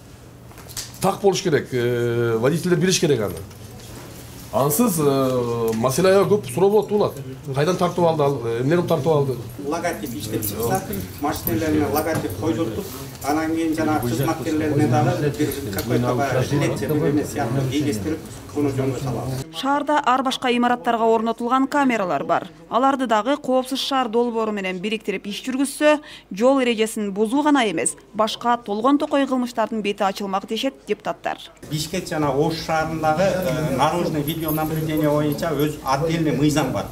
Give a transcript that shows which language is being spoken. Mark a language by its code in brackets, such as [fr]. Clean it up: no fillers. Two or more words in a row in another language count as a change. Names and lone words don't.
[ky] Так болуш керек, водительдер билиш керек аны. Ансыз маселеге көп суроо болот булат. Кайдан тартып алды, эмнени тартып алды? Логотип иштеп чыкса, машиналарына логотип койдуртуп, анан кийин жана кызматкерлерине дагы бир [ru] какой-то жилет [ky] же неме сыяктуу кийгестирип, буну жөнгө салабыз. Шаарда ар башка имараттарга орнотулган камералар бар. Аларды дагы коопсуз шаар долбоору менен бириктирип иш жүргүзсө, жол эрежесин бузуу гана эмес, башка толгон токой кылмыштардын бети ачылмак дешет депутаттар. Бишкек жана Ош шаарындагы [ru] наружный видеонаблюдение [ky] боюнча өз отдельный мыйзам бар.